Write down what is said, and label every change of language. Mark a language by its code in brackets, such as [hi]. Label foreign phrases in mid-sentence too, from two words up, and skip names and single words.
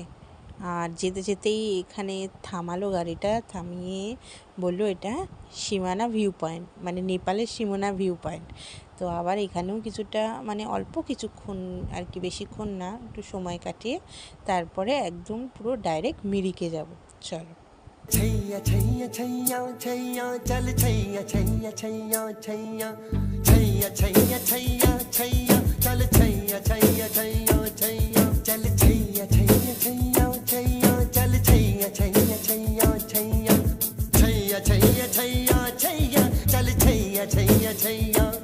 [bn] আর যেতে যেতেই এখানে থামালো গাড়িটা, থামিয়ে বললো এটা সীমানা ভিউ পয়েন্ট, মানে নেপালের সীমানা ভিউ পয়েন্ট। তো আবার এখানেও কিছুটা, মানে অল্প কিছুক্ষণ আর কি, বেশিক্ষণ না, একটু সময় কাটিয়ে তারপরে একদম পুরো ডাইরেক্ট মিরিকে যাব। চলো। [hi] छैया छैया छैया छैया चल छैया छैया छैया छैया छैया छैया छैया छैया चल छैया छैया छैया छैया चल छैया छैया छैया छैया चल छैया छैया छैया छैया छैया छैया छैया छैया चल छैया छैया छैया